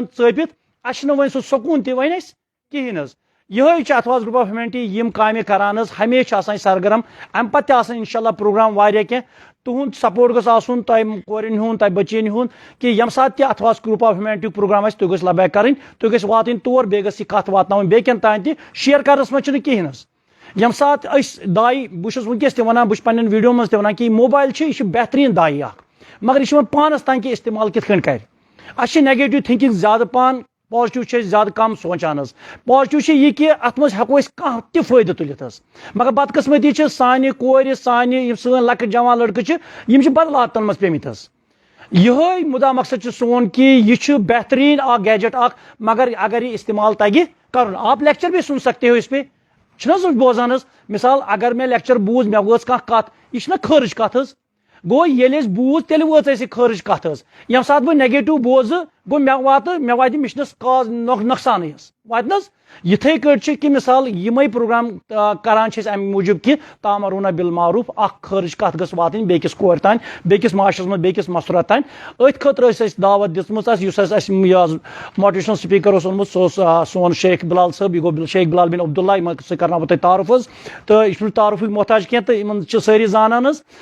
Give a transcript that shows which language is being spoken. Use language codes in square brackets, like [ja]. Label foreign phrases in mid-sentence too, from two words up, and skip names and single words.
[ks] ژٲپِتھ اسہِ چھُنہٕ وۄنۍ سُہ سکوٗن تہِ وۄنۍ اَسہِ کِہیٖنۍ حظ یِہوے چھِ اتھواز گروپ آف ہیومینٹی یم کامہِ کران حظ ہمیشہِ آسان سرگرم امہِ پتہٕ تہِ آسان انشاءاللہ پروگرام واریاہ کینٛہہ تُہُنٛد سپورٹ گوٚژھ آسُن تۄہہِ کورٮ۪ن ہُنٛد تۄہہِ بچین ہُنٛد کہ ییٚمہِ ساتہٕ تہِ اتھواز گروپ آف ہیومینٹی پروگرام آسہِ تُہۍ گٔژھۍ لبیک کرٕنۍ تُہۍ گٔژھۍ واتٕنۍ تور بیٚیہِ گٔژھ یہِ کتھ واتناوٕنۍ بیٚکٮ۪ن تانۍ تہِ شیر کرنس منٛز چھُنہٕ کہیٖنۍ حظ ییٚمہِ ساتہٕ أسۍ داے بہٕ چھُس ونکیٚس تہِ ونان بہٕ چھُس پننٮ۪ن ویڈیو منٛز تہِ ونان کہ یہِ موبایل چھُ یہِ چھُ بہتریٖن دایہِ اکھ مگر یہِ چھُ وۄنۍ پانس تانۍ کہِ استعمال کِتھ کٔنۍ کرِ اسہِ چھِ [en] negative thinking [ks] زیادٕ پہن پازٹِو چھِ أسۍ زیادٕ کم سونچان حظ پازٹِو چھِ یہِ کہ اتھ منٛز ہٮ۪کو أسۍ کانٛہہ تہِ فٲیدٕ تُلِتھ حظ مگر بدقٕسمتی چھِ سانہِ کورِ سانہِ یِم سٲنۍ لۄکٕٹۍ جوان لڑکہٕ چھِ یِم چھِ بدل عادتن منٛز پیٚمٕتۍ حظ یِہوے مُدا مقصد چھُ سون کہ یہِ چھُ بہتریٖن اکھ گیجٹ اکھ مگر اگر یہِ استعمال تگہِ کرُن [ur] آپ لیکچر بھی سن سکتے ہو اس پہ [ks] چھُنہ حظ بوزان حظ مثال اگر مےٚ لیکچر بوٗز مےٚ وٲژ کانٛہہ کتھ یہِ چھِنہ خٲرٕج کتھ حظ گوٚو ییٚلہِ أسۍ بوٗز تیٚلہِ وٲژ اَسہِ خٲرٕج کتھ حظ ییٚمہِ ساتہٕ بہٕ نیگیٹِو بوزٕ گوٚو مےٚ واتہِ مِشنس کاز نۄقصانٕے حظ واتہِ نہ حظ یِتھٕے کٲٹھۍ چھِ کہ مثال یِمے پروگرام کران چھِ أسۍ امہِ موٗجوٗب کہ تامروٗنہ بالمعروف اکھ خٲرٕج کتھ گٔژھ واتٕنۍ بیٚکِس کورِ تانۍ بیٚکِس معاشرس منٛز بیٚکِس مستوٗرات تانۍ أتھۍ خٲطرٕ ٲسۍ اَسہِ دعوت دِژمٕژ اَسہِ یُس اَسہِ یہِ [en] motivational speaker [ks] اوس اوٚنمُت سُہ اوس سون شیخ بلال صٲب یہِ گوٚو شیخ بلال بن عبداللہ یِمن سۭتۍ کرناو بہٕ تۄہہِ تعارُف حظ تہٕ یہِ چھُنہٕ تعارُفٕکۍ محتاج کینٛہہ تہٕ یِمن چھِ سٲری زانان حظ